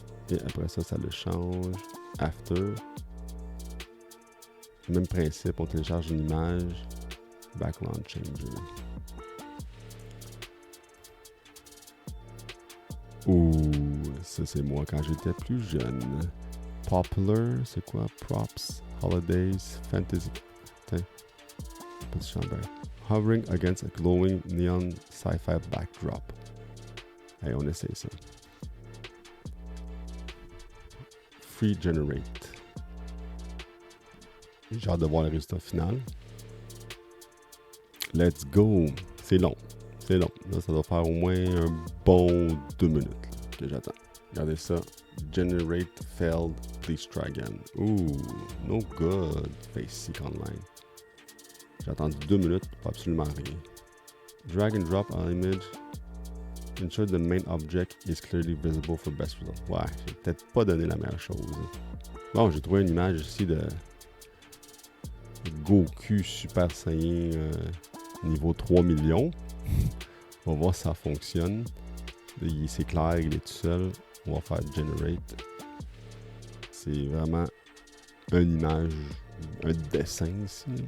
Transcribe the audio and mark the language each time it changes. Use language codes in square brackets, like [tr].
[fr] Et après ça, ça le change. [en] After. [fr] Même principe, on télécharge une image. Background Changer. Ouh, ça c'est moi quand j'étais plus jeune. [en] Popular, [fr] c'est quoi? [en] Props, Holidays, Fantasy. [fr] Tiens, petit chambre. [en] Hovering against a glowing neon sci-fi backdrop. [fr] Allez, on essaye ça. [en] Free Generate. [fr] J'ai hâte de voir le résultat final. [en] Let's go! [fr] C'est long. C'est long. Là, ça doit faire au moins un bon 2 minutes là, que j'attends. Regardez ça. [en] Generate failed. Please try again. Ooh, no good. Face Online. [fr] J'ai attendu 2 minutes pour absolument rien. [en] Drag and drop an image. Ensure the main object is clearly visible for best result. [fr] Ouais, j'ai peut-être pas donné la meilleure chose. Bon, j'ai trouvé une image ici de Goku Super Saiyan niveau 3 millions. On va voir si ça fonctionne. C'est clair, il est tout seul. On va faire Generate. C'est vraiment une image, un dessin ici.